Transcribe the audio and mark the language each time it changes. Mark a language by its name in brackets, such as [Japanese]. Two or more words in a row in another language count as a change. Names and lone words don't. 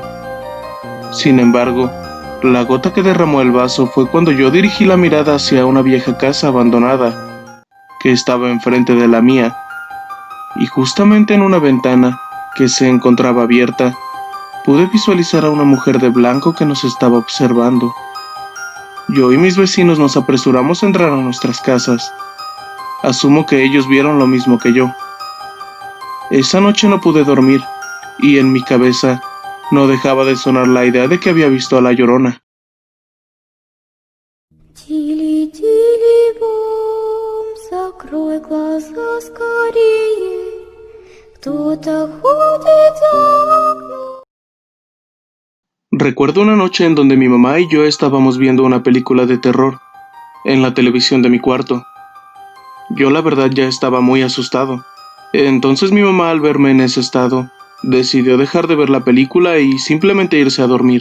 [Spanish] Sin embargo, la gota que derramó el vaso fue cuando yo dirigí la mirada hacia una vieja casa abandonada, que estaba enfrente de la mía, y justamente en una ventana, que se encontraba abierta, pude visualizar a una mujer de blanco que nos estaba observando. Yo y mis vecinos nos apresuramos a entrar a nuestras casas. Asumo que ellos vieron lo mismo que yo. Esa noche no pude dormir, y en mi cabeza no dejaba de sonar la idea de que había visto a la Llorona. [Russian] Тили-тили-бом, закрой глаза скорее, кто-то ходит за окном. [Spanish] Recuerdo una noche en donde mi mamá y yo estábamos viendo una película de terror en la televisión de mi cuarto. Yo la verdad ya estaba muy asustado. Entonces mi mamá, al verme en ese estado, decidió dejar de ver la película y simplemente irse a dormir.